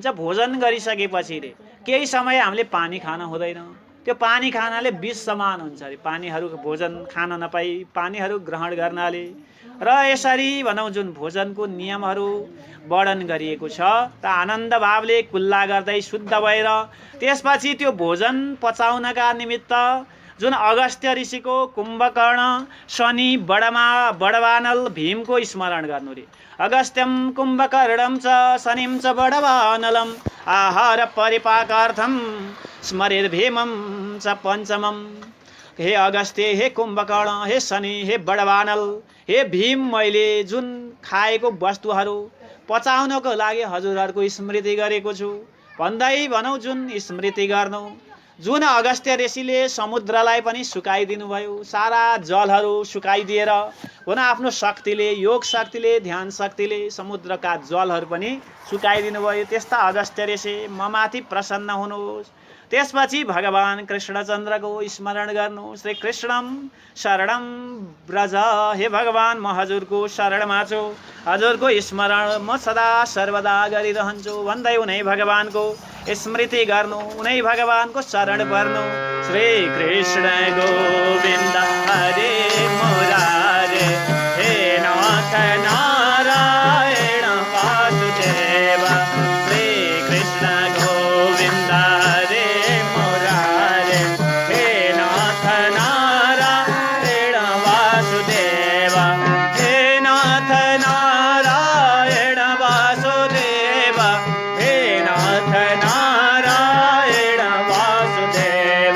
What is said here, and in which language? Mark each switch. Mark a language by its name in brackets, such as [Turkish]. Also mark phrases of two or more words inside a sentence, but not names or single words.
[Nepali] भोजन गरिसकेपछि रे केही समय हामीले पानी खान हुँदैन, त्यो पानी खानाले विष समान हुन्छ अरे, पानीहरू भोजन खान नपाई पानीहरू ग्रहण गर्नाले र यसरी भनौँ जुन भोजनको नियमहरू वर्णन गरिएको छ त आनन्द भावले कुल्ला गर्दै शुद्ध भएर त्यसपछि त्यो भोजन पचाउनका निमित्त जुन अगस्त्य ऋषिको कुम्भकर्ण शनि बडवानल भीमको स्मरण गर्नु रे। [Sanskrit] अगस्त्यम कुम्भकर्णम च शनिम च बडवानलम आहार परिपाकार्थम स्मरेद भीमम च पञ्चमम। हे अगस्त्य, हे कुम्भकर्ण, हे शनि, हे बडवानल, हे भीम, [Nepali] मैले जुन खाएको वस्तुहरू पचाउनको लागि हजुरहरूको स्मृति गरेको छु भन्दै भनौँ जुन स्मृति गर्नु। जुन अगस्त्य ऋषिले समुद्रलाई पनि सुकाइदिनु भयो, सारा जलहरू सुकाइदिएर हुन आफ्नो शक्तिले, योग शक्तिले, ध्यान शक्तिले समुद्रका जलहरू पनि सुकाइदिनु भयो, त्यस्ता अगस्त्य ऋषि ममाथि प्रसन्न हुनुहोस्। त्यसपछि भगवान कृष्णचन्द्रको स्मरण गर्नु। [Sanskrit] श्री कृष्णम शरणम ब्रज, [Nepali] हे भगवान म हजुरको शरणमा छु, हजुरको स्मरण म सदा सर्वदा गरिरहन्छु भन्दै उनै भगवानको स्मृति गर्नु, उनै भगवानको शरण पर्नु। [Sanskrit] श्री कृष्ण गोविन्द हरे मुरारे, हे नाथ नारायण वासुदेव। श्री कृष्ण गोविन्द हरे मुरारे, हे नाथ नारायण वासुदेव, हे नाथ नारायण वासुदेव, हे नाथ नारायण वासुदेव।